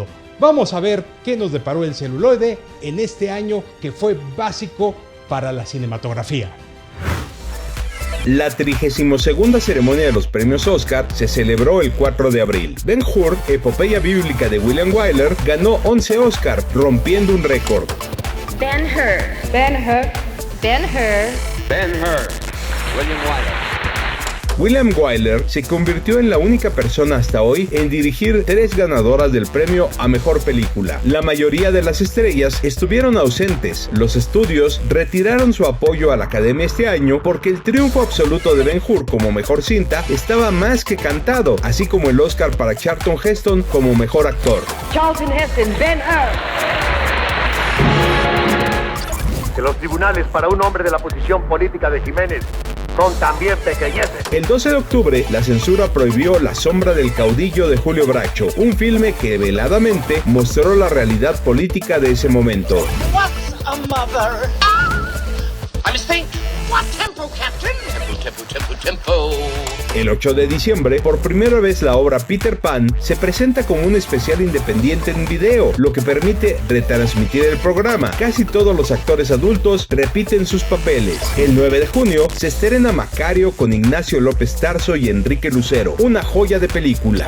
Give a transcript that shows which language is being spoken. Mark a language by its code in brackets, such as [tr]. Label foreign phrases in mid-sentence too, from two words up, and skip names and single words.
[es] Vamos a ver qué nos deparó el celuloide en este año que fue básico para la cinematografía. La 32ª ceremonia de los premios Oscar se celebró el 4 de abril. Ben-Hur, epopeya bíblica de William Wyler, ganó 11 Oscar, rompiendo un récord. Ben-Hur. Ben-Hur. Ben-Hur. Ben-Hur. William Wyler. William Wyler se convirtió en la única persona hasta hoy en dirigir 3 ganadoras del premio a Mejor Película. La mayoría de las estrellas estuvieron ausentes. Los estudios retiraron su apoyo a la Academia este año porque el triunfo absoluto de Ben-Hur como Mejor Cinta estaba más que cantado, así como el Oscar para Charlton Heston como Mejor Actor. Charlton Heston, Ben-Hur. Que los tribunales para un hombre de la posición política de Jiménez son también pequeñeces. El 12 de octubre, la censura prohibió La sombra del caudillo de Julio Bracho, un filme que veladamente mostró la realidad política de ese momento. [en] What's a mother? I mistake. What tempo, Captain? Tempo. [es] El 8 de diciembre, por primera vez la obra Peter Pan se presenta como un especial independiente en video, lo que permite retransmitir el programa. Casi todos los actores adultos repiten sus papeles. El 9 de junio se estrena Macario con Ignacio López Tarso y Enrique Lucero, una joya de película.